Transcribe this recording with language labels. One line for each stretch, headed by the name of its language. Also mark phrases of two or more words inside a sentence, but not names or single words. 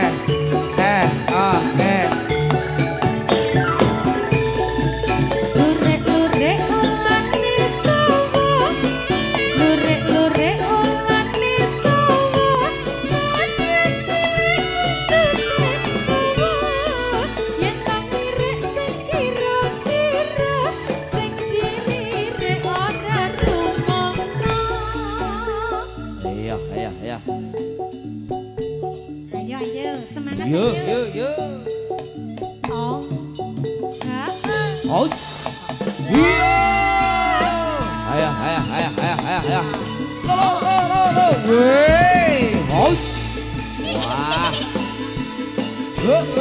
Javanese: Lurek-lurek ulane sawo, lurek-lurek ulane sawo, yen cilik bawa, yen kang mirek sing kira-kira, sing dilirik ora rumangsa. Iya. Ayo, semangat Yo. Oh. Ha. Os. Iya. Ayo. Lo. Wey. Os. Wah. Lo.